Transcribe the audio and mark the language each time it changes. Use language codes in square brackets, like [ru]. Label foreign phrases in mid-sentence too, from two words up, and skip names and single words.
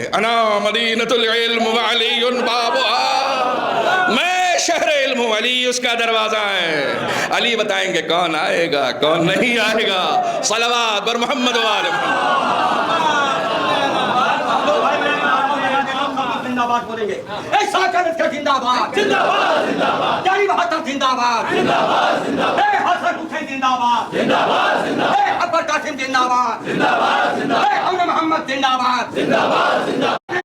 [ar] انا مدینۃ العلم وعلی بابها, [ur] میں شہر علم ہوں, علی اس کا دروازہ ہے. علی بتائیں گے کون آئے گا کون نہیں آئے گا. [fa] صلوات بر محمد و آل محمد. [ur] زندہ باد بولیں گے, اے ساکنت کا زندہ باد, زندہ باد, زندہ باد. جاری بہادر زندہ باد, زندہ باد, زندہ باد. اے حسن حسین زندہ باد, زندہ باد, زندہ باد. اے اکبر قاسم زندہ باد, زندہ باد, زندہ باد. اے امن محمد زندہ باد, زندہ باد, زندہ باد.